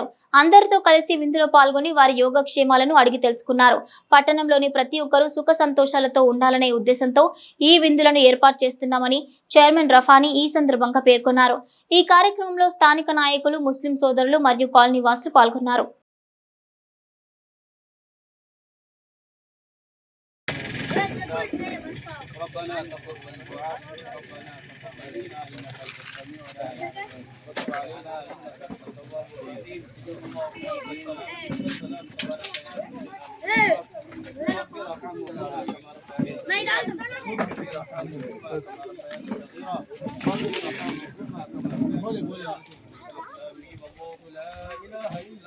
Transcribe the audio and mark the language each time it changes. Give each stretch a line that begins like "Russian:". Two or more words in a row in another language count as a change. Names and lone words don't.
Telugu: అందరితో కలిసి విందులో పాల్గొని వారి యోగక్షేమాలను అడిగి తెలుసుకున్నారు. పట్టణంలోని ప్రతి ఒక్కరూ సుఖ సంతోషాలతో ఉండాలనే ఉద్దేశంతో ఈ విందులను ఏర్పాటు చేస్తున్నామని చైర్మన్ రఫానీ ఈ సందర్భంగా పేర్కొన్నారు. ఈ కార్యక్రమంలో స్థానిక నాయకులు, ముస్లిం సోదరులు మరియు కాలనీ వాసులు పాల్గొన్నారు.
Arabic: ربنا تقبل دعاء ربنا تقبلنا انك انت السميع العليم وتب علينا انك انت التواب الرحيم اللهم والسلام تبارك رب ارحمنا كما لا اله الا